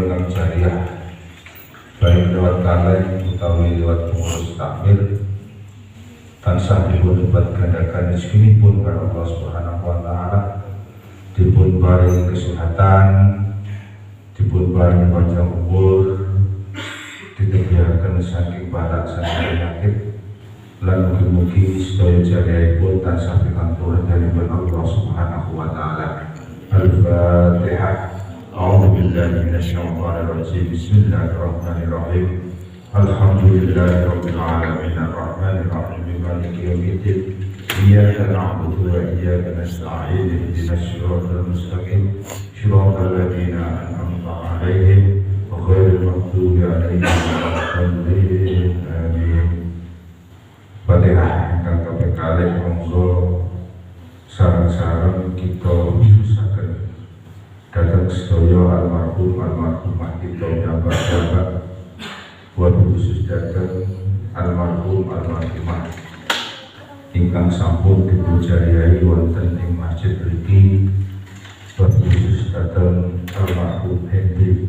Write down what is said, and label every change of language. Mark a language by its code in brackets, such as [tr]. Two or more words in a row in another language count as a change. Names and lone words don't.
[jv] ingkang jariah [id] baik lewat kaleng [jv] utawi [id] lewat pengurus takmir [jv] tansah dipun lipat gandakan rezekinipun karo [ar] الله سبحانه وتعالى, [jv] dipun paringi kesehatan, dipun paringi panjang umur, ditebihaken saking balak saking penyakit, lan mugi-mugi sedaya jariyahipun tansah pikantuk dari [ar] الله سبحانه وتعالى. الفاتحة. أعوذ بالله من الشيطان الرجيم بسم الله الرحمن الرحيم. الحمد لله رب العالمين الرحمن الرحيم مالك يوم الدين. إياك نعبد وإياك نستعين. اهدنا الصراط المستقيم صراط الذين أنعمت عليهم غير المغضوب عليهم ولا الضالين. آمين. [jv] Fatihah ingkang kaping kalih monggo sareng-sareng kita khususaken dhateng sedaya almarhumah kita jabat-jabat, [id] buat khusus [jv] dhateng almarhumah ingkang sampun dipujariai wonten ing masjid mriki, [id] buat khusus [jv] dhateng almarhum Hendri.